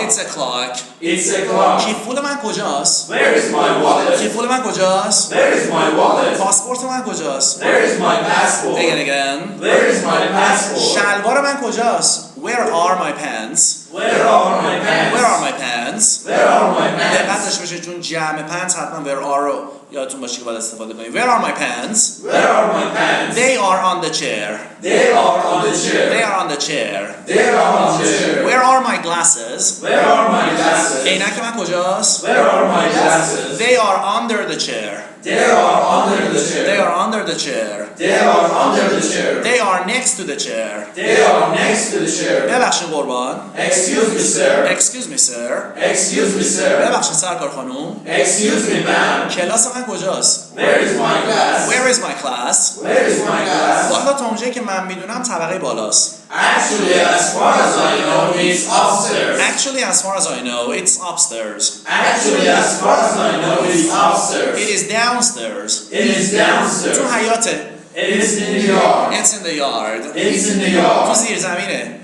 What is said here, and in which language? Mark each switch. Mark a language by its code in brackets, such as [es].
[en] It's a clock. It's a clock. [fa] کیف پول من کجاست؟ [en] Where is my wallet? [fa] کیف پول من کجاست؟ [en] Where is my wallet? [fa] پاسپورت من کجاست؟ [en] Where is my passport? Again. Where is my passport? [fa] شلوار من کجاست؟ [en] Where are my pants? Where are my pants? Where are my pants? Where are my [fa] دقت [en] pants? [fa] داشته باشید چون جمع پنت حتما [en] where are [fa] رو یادتون باشه که باید استفاده کنید. [en] Where are my pants? Where are my pants? They are on the chair. They are on the chair. They are on the chair. They are on the chair. Where are my glasses? Where are my glasses? [fa] عینک من کجاست؟ [en] Where are my glasses? They are under the chair. They are under the chair. They are under the chair. They are under the chair. They are next to the chair. They are next to the chair. [fa] ببخشید قربان. [en] Excuse me, sir. Excuse me sir. Excuse me, sir. [fa] ببخشید سرکار خانوم. [en] Excuse me, ma'am. [fa] کلاس من کجاست؟ [en] Where is my class? Where is my class? Where is my class? [fa] والا تا اونجایی که من میدونم طبقه بالاست. [en] Actually, as far as I know, it's upstairs. Actually, as far as I know, it's upstairs. Actually, as far as I know, it's upstairs. It is downstairs. It is downstairs. [fa] تو حیاته. [en] It is in the yard. It's in the yard. It's in the [fa] تو [en] yard. [fa] زیر زمینه.